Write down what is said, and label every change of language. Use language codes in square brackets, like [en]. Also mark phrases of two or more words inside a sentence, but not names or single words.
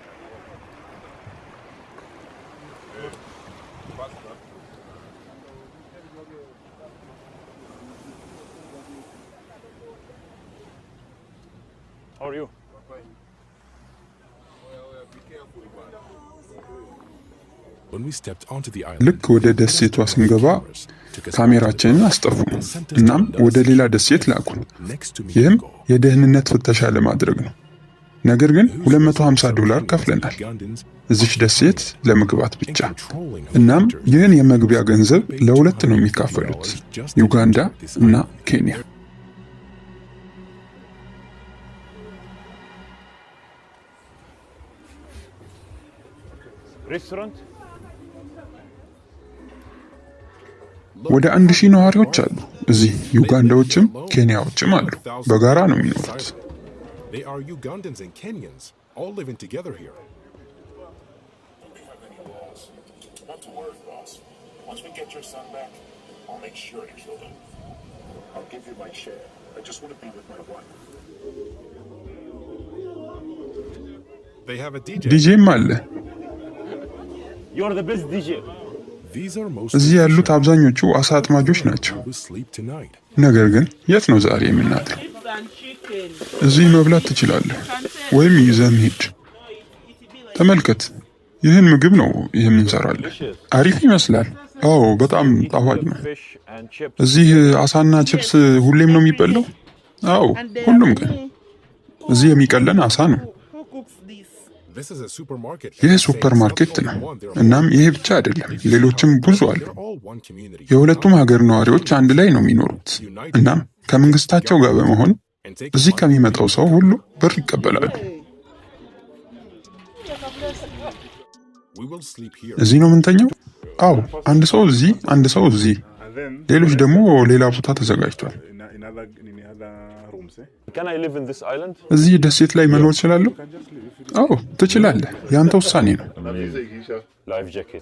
[en] How are you? Well, be careful, [am] ልክ ወደ ደሴቷ ስንገባ ካሜራችንን አስጠፉን። እናም ወደ ሌላ ደሴት ላኩን። ይህም የደህንነት ፍተሻ ለማድረግ ነው። ነገር ግን $250 ከፍለናል እዚች ደሴት ለመግባት ብቻ። እናም ይህን የመግቢያ ገንዘብ ለሁለት ነው የሚካፈሉት፣ ዩጋንዳ እና ኬንያ። ወደ 1000 ነዋሪዎች አሉ እዚህ። ዩጋንዳዎችም ኬንያዎችም አሉ። በጋራ ነው የሚኖሩት። [en] They are Ugandans and Kenyans, all living together here. Not to worry, boss. Once we get your son back, I'll make sure to kill him. I'll give you my share. I just want to be with my wife. They have a DJ. [am] ዲጄም አለ። [en] You are the best DJ. These are [am] እዚህ ያሉት አብዛኞቹ አሳ አጥማጆች ናቸው። [en] who sleep tonight. [am] ነገር ግን የት ነው ዛሬ የምናድረው? እዚህ መብላት ትችላለህ ወይም ይዘህ ሂድ። ተመልከት፣ ይህን ምግብ ነው የምንሰራለን። አሪፍ ይመስላል። አዎ በጣም ጣፋጭ ነው። እዚህ አሳና ቺፕስ ሁሌም ነው የሚበላው? አዎ ሁሉም ቀን። እዚህ የሚቀለን አሳ ነው። [en] This is a supermarket. [am] ይህ [en] super market [am] ነው። እናም ይሄ ብቻ አይደለም፣ ሌሎችም ብዙ አሉ። [en] They're all one community. [am] የሁለቱም ሀገር ነዋሪዎች አንድ ላይ ነው የሚኖሩት። እናም ከመንግስታቸው ጋር በመሆን እዚህ ከሚመጣው ሰው ሁሉ ብር ይቀበላሉ። [en] We will sleep here. [am] እዚህ ነው የምንተኛው? አዎ፣ አንድ ሰው እዚህ፣ አንድ ሰው እዚህ፣ ሌሎች ደግሞ ሌላ ቦታ ተዘጋጅቷል። [en] Can I live in this island? [am] እዚህ ደሴት ላይ መኖር እችላለሁ? አዎ ትችላለህ። ያንተ ውሳኔ ነው። [en] Life jacket.